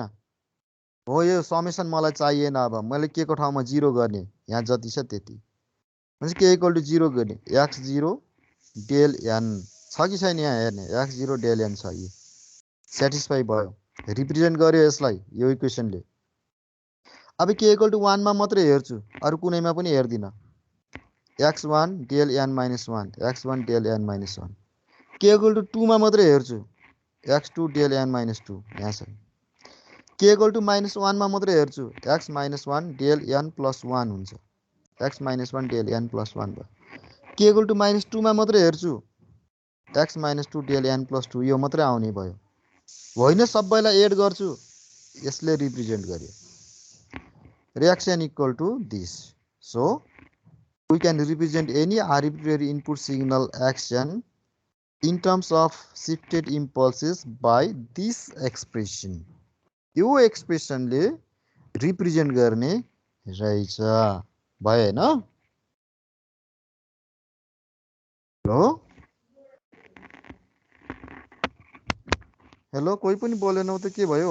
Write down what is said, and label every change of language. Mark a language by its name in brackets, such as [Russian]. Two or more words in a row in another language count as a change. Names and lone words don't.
[Nepali] हो यो समेसन मलाई चाहिएन, अब मैले के को ठाउँमा 0 गर्ने, यहाँ जति छ त्यति, भनेपछि k = 0 गर्ने, x0 del n छ कि छैन यहाँ हेर्ने, x0 del n छ, यो सेटिस्फाई भयो, रिप्रेजेन्ट गर्यो यसलाई यो इक्वेसनले। अब k = 1 मा मात्रै हेर्छु, अरू कुनैमा पनि हेर्दिनँ, x1 del n - 1, x1 del n - 1, k = 2 मा मात्रै हेर्छु, x2 del n - 2 यहाँ छ, k = -1 मा मात्रै हेर्छु, x - 1 del n + 1 हुन्छ, x - 1 del n + 1 भयो। k = -2 मा मात्रै हेर्छु, x - 2 del n + 2 यो मात्रै आउने भयो। होइन सबैलाई एड गर्छु, यसले रिप्रेजेन्ट गर्यो। [English] Reaction equal to this. So we can represent any arbitrary input signal action in terms of shifted impulses by this expression. [Nepali] यो एक्सप्रेसनले रिप्रेजेन्ट गर्ने रहेछ, भयो हैन? हेलो हेलो कोही पनि बोलेनौ त के भयो?